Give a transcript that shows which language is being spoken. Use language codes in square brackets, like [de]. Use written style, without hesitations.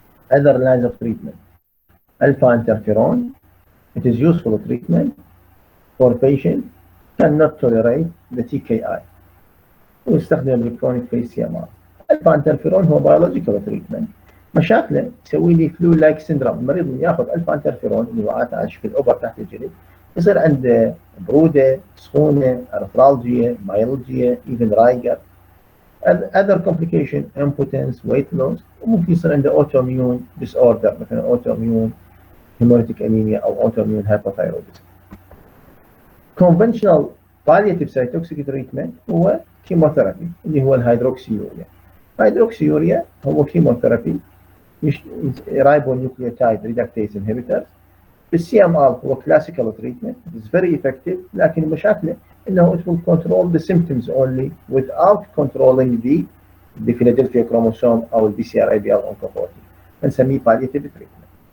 [en] Other lines of treatment: alpha interferon. It is useful treatment for patients cannot tolerate the TKI. [ar] ويستخدم [en] بالchronic phase CMR. alpha interferon هو biological treatment. [ar] مشاكله يسوي لي [en] flu like syndrome. [ar] المريض من ياخذ alpha interferon اللي هو على شكل اوبر تحت الجلد يصير عنده برودة، سخونة، [en] arthralgia, myalgia, even rigor. Other complication impotence, weight loss، [ar] وممكن يصير عنده [en] autoimmune disorder مثلا autoimmune hemolytic anemia أو autoimmune hypothyroidism. Conventional palliative cytotoxic treatment هو chemotherapy [ar] اللي هو الهيدروكسيوريا. [en] الهيدروكسيوريا هو chemotherapy ribonucleotide reductase inhibitor. [ar] السي ام ار هو classical treatment. [en] It is very effective [ar] لكن مشاكله انه [en] it will control the symptoms only without controlling the Philadelphia chromosome او البي C R A B L oncoprotein. [ar] نسميه [en] palliative treatment.